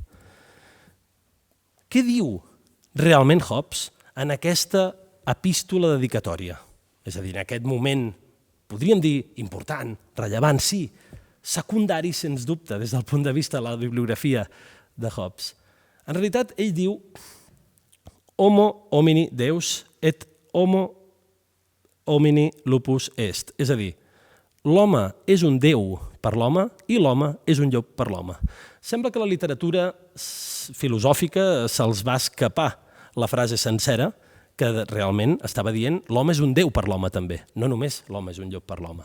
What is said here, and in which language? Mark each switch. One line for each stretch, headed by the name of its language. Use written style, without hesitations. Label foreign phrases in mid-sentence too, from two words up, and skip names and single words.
Catalan: Què diu realment Hobbes en aquesta epístola dedicatòria? És a dir, en aquest moment, podríem dir important, rellevant, sí, secundari, sens dubte, des del punt de vista de la bibliografia de Hobbes. En realitat, ell diu:
Latin: homo homini deus et homo homini lupus est.
Catalan: És a dir, l'home és un déu per l'home i l'home és un llop per l'home. Sembla que la literatura filosòfica se'ls va escapar la frase sencera, que realment estava dient l'home és un déu per l'home també, no només l'home és un llop per l'home.